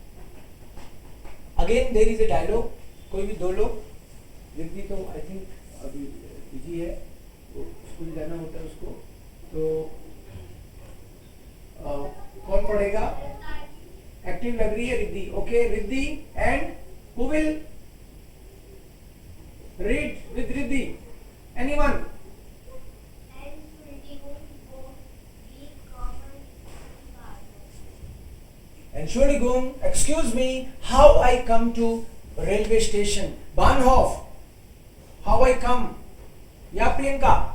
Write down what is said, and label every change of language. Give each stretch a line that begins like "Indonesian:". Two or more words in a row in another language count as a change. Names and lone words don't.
English: Again there is a dialogue.
Hindi: कोई भी दो लोग, रिद्धि तो
English: I think
Hindi: अभी बिजी है, वो स्कूल जाना होता है उसको, तो कौन पढ़ेगा?
English: एक्टिव
Hindi: लग रही है
English: रिद्धि. OK, Riddhi and who will read with Riddhi? एनीवन? Entschuldigung, excuse me, how I come to railway station? Bahnhof. How I come?
Hindi: या प्रियंका?